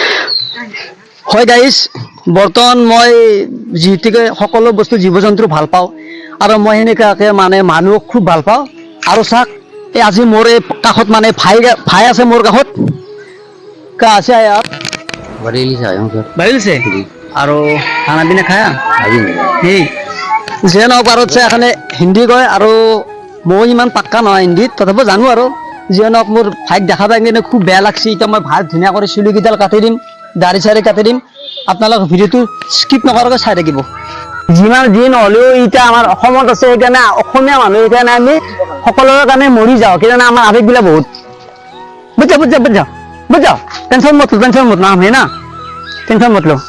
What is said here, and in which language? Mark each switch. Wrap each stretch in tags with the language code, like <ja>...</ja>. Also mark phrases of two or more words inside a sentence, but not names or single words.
<as>হয় গাইজ, বৰ্তমান মই যিহেতুকে সকলো বস্তু জীৱ জন্তু ভাল পাওঁ আৰু মই সেনেকুৱাকে মানে মানুহক খুব ভাল পাওঁ। আৰু চাওক এই আজি মোৰ এই কাষত মানে ভাই আছে মোৰ কাষত কা আছে यार</as> <hi>बरेली से आया हूँ सर। বাহিল से जी। আৰু खाना पीना खाया अभी नहीं खाया।</hi> <as>সেই যে নহওক আৰু এখানে হিন্দী কয় আৰু মই ইমান পাক্কা নহয় হিন্দীত, তথাপিও জানো আৰু যিয়ে নহওক মোৰ ভাইক দেখা পাই কিনে খুব বেয়া লাগছে। এতিয়া মই ভাল ধুনীয়া কৰি চুলিকেইডাল কাটি দিম, দাড়ি চাড়ি কাটি দিম। আপোনালোক ভিডিঅ'টো স্কিপ নকৰাকৈ চাই থাকিব। যিমান যি নহ'লেও এতিয়া আমাৰ অসমত আছে, সেইকাৰণে অসমীয়া মানুহ সেইকাৰণে আমি সকলোৰে কাৰণে মৰি যাওঁ, সেইকাৰণে আমাৰ আৱেগবিলাক বহুত বুজা</as> <hi>टेंशन मत नाम हे ना टेंशन मत लो।</hi>